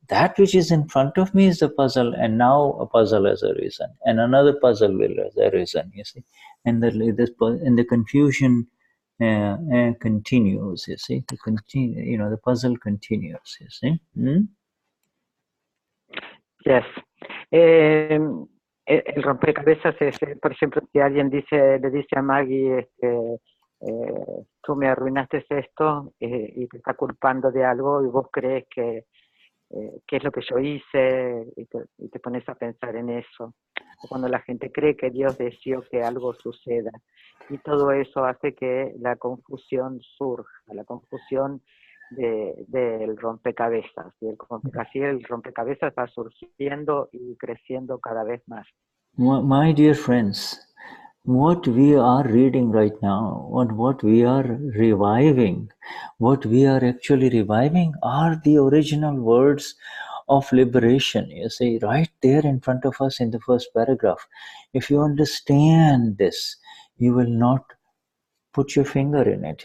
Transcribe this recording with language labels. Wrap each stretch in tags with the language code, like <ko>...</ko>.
<en>That which is in front of me is a puzzle, and now a puzzle has arisen, and another puzzle will have arisen. You see, and the confusion continues. You see, the puzzle continues. You see. Yes.</en> <es>El rompecabezas es, por ejemplo, si alguien le dice a Maggie, tú me arruinaste esto, y te está culpando de algo, y vos crees que es lo que yo hice, y te pones a pensar en eso. O cuando la gente cree que Dios deseó que algo suceda, y todo eso hace que la confusión surja, la confusión del rompecabezas. Así el rompecabezas va surgiendo y creciendo cada vez más.</es> <en>My dear friends, what we are reading right now, what we are reviving, what we are actually reviving are the original words of liberation. You see, right there in front of us in the first paragraph. If you understand this, you will not put your finger in it.</en>